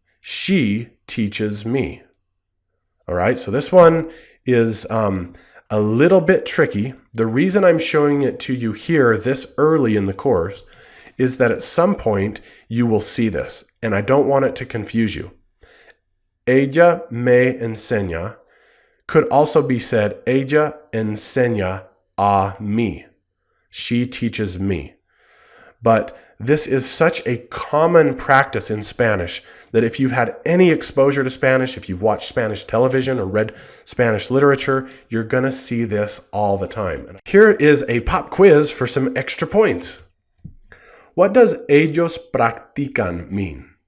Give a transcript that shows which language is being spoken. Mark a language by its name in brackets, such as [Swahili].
[English] She teaches me. All right, so this one is a little bit tricky. The reason I'm showing it to you here this early in the course is that at some point you will see this, and I don't want it to confuse you. [Spanish] Ella me enseña [English] could also be said, [Spanish] ella enseña a mí. [English] She teaches me. But this is such a common practice in Spanish that if you've had any exposure to Spanish, if you've watched Spanish television or read Spanish literature, you're going to see this all the time. Here is a pop quiz for some extra points. What does [Spanish] ellos practican [English] mean?